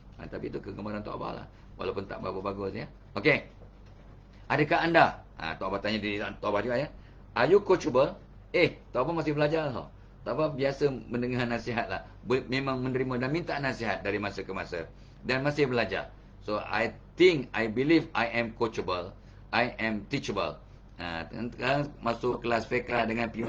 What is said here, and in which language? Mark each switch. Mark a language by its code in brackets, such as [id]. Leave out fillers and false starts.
[ms] Tapi itu kegemaran Tok Abah lah. Walaupun tak berapa bagus ya. Okey. Adakah anda? Tok Abah tanya diri Tok Abah juga ya. [en] Are you coachable? [ms] Tok Abah masih belajar tau. Tok Abah biasa mendengar nasihat lah. Memang menerima dan minta nasihat dari masa ke masa. Dan masih belajar. [en] So, I believe I am coachable. I am teachable. [ms] Sekarang masuk kelas fiqh dengan P.U.